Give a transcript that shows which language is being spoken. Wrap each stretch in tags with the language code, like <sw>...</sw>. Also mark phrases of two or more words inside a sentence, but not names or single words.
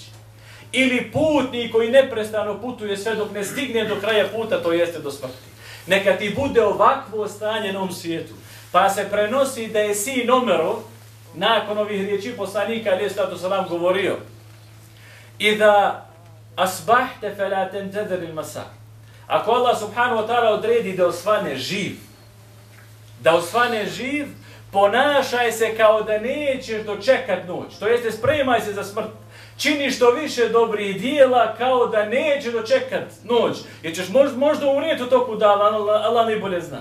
<bs>Ili putnik koji neprestano putuje sve dok ne stigne do kraja puta, to jeste do smrti. Neka ti bude ovakvo stanje na ovom svijetu. Pa se prenosi da je sin Omerov, nakon ovih riječi poslanika</bs> <ar>عليه الصلاة والسلام</ar> <bs>govorio:</bs> <ar>إذا أصبحت فلا تنتظر المساء.</ar> <bs>Ako Allah</bs> <ar>سبحانه وتعالى</ar> <bs>odredi da osvane živ, ponašaj se kao da nećeš dočekat noć. To jeste, spremaj se za smrt. Čini što više dobrih dijela kao da nećeš dočekat noć. Jer ćeš možda umrijeti u toku dana, Allah najbolje zna.</bs>